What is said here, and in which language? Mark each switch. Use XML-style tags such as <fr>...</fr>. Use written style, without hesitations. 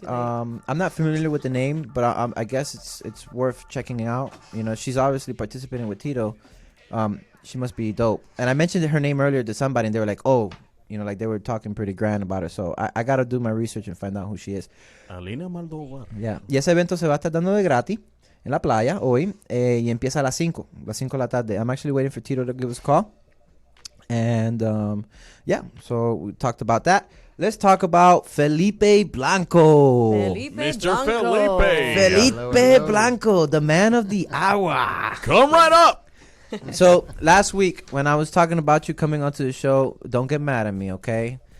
<en>I'm not familiar with the name, but I guess it's worth checking out. You know, she's obviously participating with Tito. She must be dope. And I mentioned her name earlier to somebody, and they were like, oh, you know, like they were talking pretty grand about her. So I got to do my research and find out who she is. Alina Maldovar. Yeah.</en> <es>Y ese evento se va a estar dando de gratis en la playa hoy. Y empieza a las 5 de la tarde.</es> <en>I'm actually waiting for Tito to give us a call. And, so we talked about that. Let's talk about Felipe Blanco. Mr. Felipe. Felipe Blanco, the man of the hour. Come right up. So last week when I was talking about you coming onto the show, don't get mad at me, okay?</en>